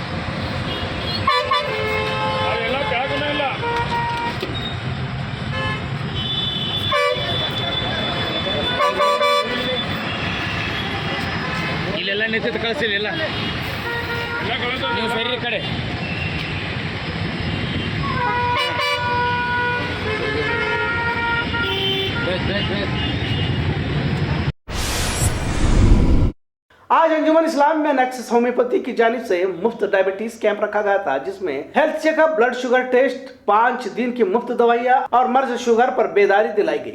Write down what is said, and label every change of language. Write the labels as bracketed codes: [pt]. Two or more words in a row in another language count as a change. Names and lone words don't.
[kn] ಅದೆಲ್ಲ ಕೆಳಗಡೆ ಇಲ್ಲ. ಇಲ್ಲೆಲ್ಲ ನಿಂತಿದ್ದು ಕಳಿಸಿಲ್ಲ, ಇಲ್ಲ ನೀವು ಸರಿ ಕಡೆ. [ur] آج انجمن اسلام میں نیکسس ہومیوپیتھی کی جانب سے مفت [en] diabetes camp [ur] رکھا گیا تھا، جس میں [en] health checkup, blood sugar test, [ur] ٥ دن کی مفت دوائیاں اور مرض شوگر پر بیداری دلائی گئی.